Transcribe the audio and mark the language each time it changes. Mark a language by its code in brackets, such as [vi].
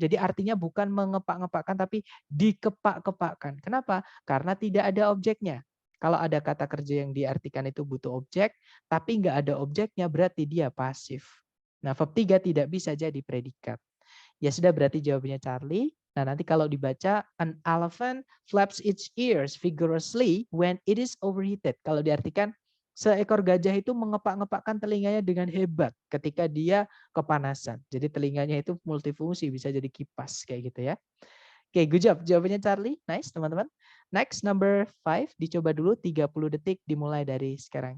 [id] Jadi artinya bukan mengepak-ngepakkan tapi dikepak-kepakkan. Kenapa? Karena tidak ada objeknya. Kalau ada kata kerja yang diartikan itu butuh objek, tapi nggak ada objeknya, berarti dia pasif. Nah, verb 3 tidak bisa jadi predikat. Ya sudah, berarti jawabannya Charlie. Nah, nanti kalau dibaca, [en] an elephant flaps its ears vigorously when it is overheated. [id] Kalau diartikan, seekor gajah itu mengepak-ngepakkan telinganya dengan hebat ketika dia kepanasan. Jadi telinganya itu multifungsi, bisa jadi kipas kayak gitu ya. [en] Oke, good job. [id] Jawabannya Charlie. [en] Nice, [id] teman-teman. Next, number 5. Dicoba dulu 30 detik dimulai dari sekarang.